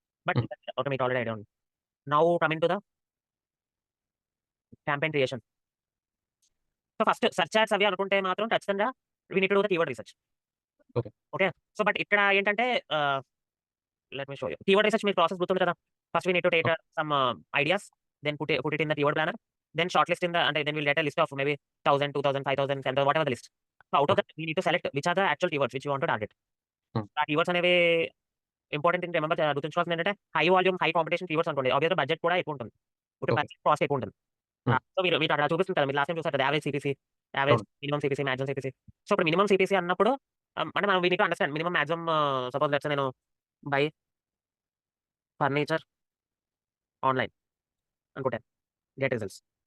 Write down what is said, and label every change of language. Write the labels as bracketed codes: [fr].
[en] but okay, [te] మీకు already idea ఉంది. [en] Now coming to the campaign creation. So first search ads [te] అవి అనుకుంటే మాత్రం ఖచ్చితంగా [en] We need to do the keyword research. Okay, so but [te] ఇక్కడ ఏంటంటే [en] Let me show you. Keyword research [te] మీకు process గుర్తుంది కదా. [en] First we need to take some ideas, then put it in the keyword planner, then shortlist then we'll get a list of maybe 1,000, 2,000, 5,000, 10,000, whatever the list. So out of that, we need to select which are the actual keywords which you want to target. [te] ఆ keywords అనేవి important thing remember గుర్తుంచుకోవాల్సింది ఏంటంటే high volume, high competition keywords అనుకోండి. ఆబ్వియస్‌గా budget కూడా ఎక్కువ ఉంటుంది. Okay. Okay. Budget cost ఎక్కువ ఉంటుంది. సో మీకు అక్కడ చూపిస్తుంది కదా! మీరు లాస్ట్ టైమ్ చూసారు కదా! [en] average CPC, average [te] అవును. [en] Minimum CPC, maximum CPC. So [te] ఇప్పుడు మినిమమ్ సీపీసీ అన్నప్పుడు అంటే మనం [en] we need to understand minimum, maximum suppose let's say [te] నేను [en] buy furniture online [te] అనుకుంటాను. [en] Get results.